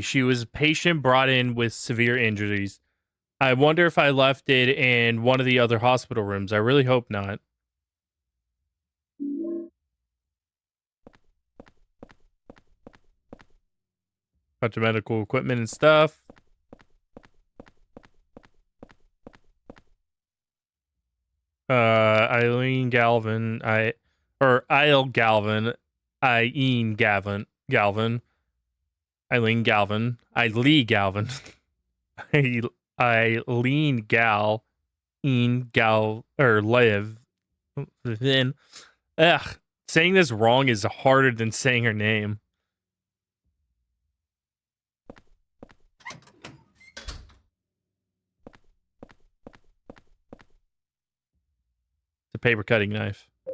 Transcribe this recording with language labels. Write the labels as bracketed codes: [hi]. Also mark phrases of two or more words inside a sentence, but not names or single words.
[en] She was a patient brought in with severe injuries. I wonder if I left it in one of the other hospital rooms. I really hope not. Bunch of medical equipment and stuff. Eileen Galvin, Isle Galvin, Eileen Galvin, Eileen Galvin, Eileen Galvin, Eileen Gal, Een Gal, or Live. Then, saying this wrong is harder than saying her name. It's a paper cutting knife.